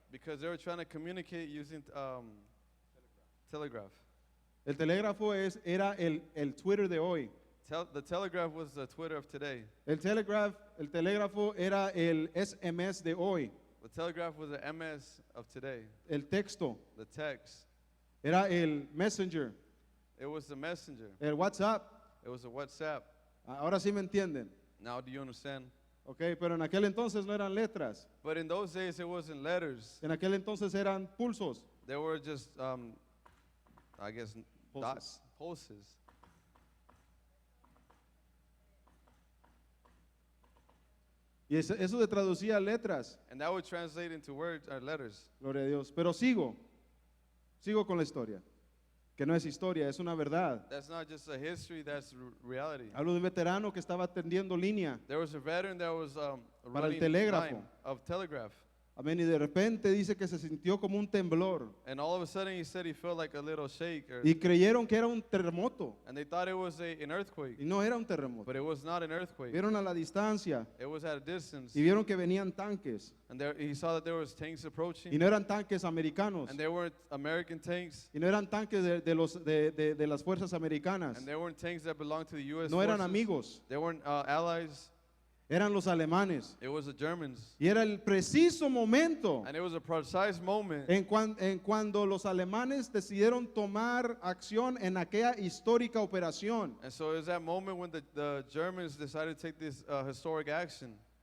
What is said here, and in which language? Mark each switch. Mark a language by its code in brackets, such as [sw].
[en] because they were trying to communicate using telegraph. [es] El telégrafo era el Twitter de hoy. [en] The telegraph was the Twitter of today. [es] El telégrafo era el SMS de hoy. [en] The telegraph was the MS of today. [es] El texto [en] The text. [es] era el Messenger, [en] It was the messenger. [es] el WhatsApp. [en] It was a WhatsApp. [es] Ahora sí me entienden. [en] Now do you understand? [es] Ok, pero en aquel entonces no eran letras. [en] But in those days it wasn't letters. [es] En aquel entonces eran pulsos. [en] They were just I guess dots, Pulses. pulses. [es] Y eso se traducía a letras. [en] And that would translate into words or letters. [es] Gloria a Dios. Pero sigo con la historia. Que no es historia, es una verdad. [en] That's not just a history, that's reality. [es] Hablo de un veterano que estaba tendiendo línea. [en] There was a veteran that was [es] Para el [en] running [es] telégrafo. [en] line of telegraph. [es] Amén. Y de repente dice que se sintió como un temblor. [en] And all of a sudden he said he felt like a little shake. [es] Y creyeron que era un terremoto. [en] And they thought it was an earthquake. [es] Y no era un terremoto. [en] But it was not an earthquake. [es] Vieron a la distancia [en] It was at a distance. [es] y vieron que venían tanques. [en] And he saw that there was tanks approaching. [es] Y no eran tanques americanos. [en] And there weren't American tanks. [es] Y no eran tanques de las fuerzas americanas. [en] And there weren't tanks that belonged to the U.S. [es] No eran [en] forces. [es] amigos. [en] They weren't allies. [es] Eran los alemanes. [en] It was the Germans. [es] Y era el preciso momento [en] And it was a precise moment [es] en cuando los alemanes decidieron tomar acción en aquella histórica operación. [en] And so it was that moment when the Germans decided to take this historic action.